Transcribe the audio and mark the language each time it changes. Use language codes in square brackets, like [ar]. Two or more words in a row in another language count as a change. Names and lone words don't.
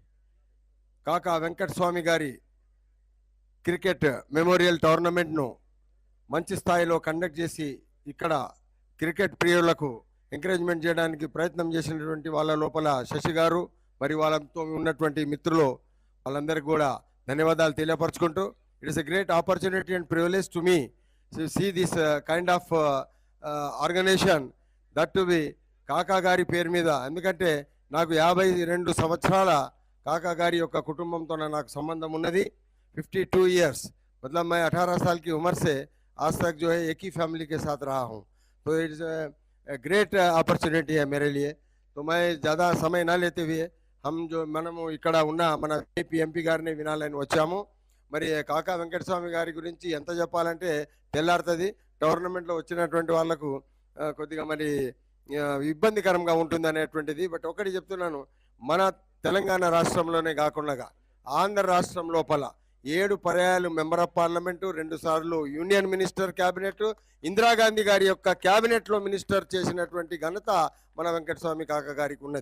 [te] కాకా వెంకటస్వామి గారి [en] cricket memorial [te] టోర్నమెంట్ను మంచి స్థాయిలో కండక్ట్ చేసి ఇక్కడ క్రికెట్ ప్రియులకు ఎంకరేజ్మెంట్ చేయడానికి ప్రయత్నం చేసినటువంటి వాళ్ళ లోపల శశి గారు, మరి వాళ్ళతో ఉన్నటువంటి మిత్రులు వాళ్ళందరికీ కూడా ధన్యవాదాలు తెలియపరచుకుంటూ, [en] it is a great opportunity and privilege to me to see this kind of organization that to be [te] కాకా గారి పేరు మీద. ఎందుకంటే నాకు 52 సంవత్సరాల కాకా గారి యొక్క కుటుంబంతో నాకు సంబంధం ఉన్నది. 52 years, [hi] मतलब मैं 18 साल की उम्र से आज तक जो है एक ही फैमिली के साथ रहा हूँ. तो [en] it's great opportunity [hi] है मेरे लिए. तो मैं ज़्यादा समय ना लेते हुए हम जो [te] మనము ఇక్కడ ఉన్న మన ఎంపీ గారిని వినాలని వచ్చాము. మరి కాకా వెంకటస్వామి గారి గురించి ఎంత చెప్పాలంటే తెల్లారుతుంది. టోర్నమెంట్లో వచ్చినటువంటి వాళ్ళకు కొద్దిగా మరి ఇబ్బందికరంగా ఉంటుంది అనేటువంటిది. బట్ ఒకటి చెప్తున్నాను, మన తెలంగాణ రాష్ట్రంలోనే కాకుండా ఆంధ్ర రాష్ట్రం లోపల 7 పర్యాయాలు [en] member of parliament, [te] 2 సార్లు [en] union minister cabinet, [te] ఇందిరాగాంధీ గారి యొక్క క్యాబినెట్లో మినిస్టర్ చేసినటువంటి ఘనత మన వెంకటస్వామి కాకా గారికి ఉన్నది.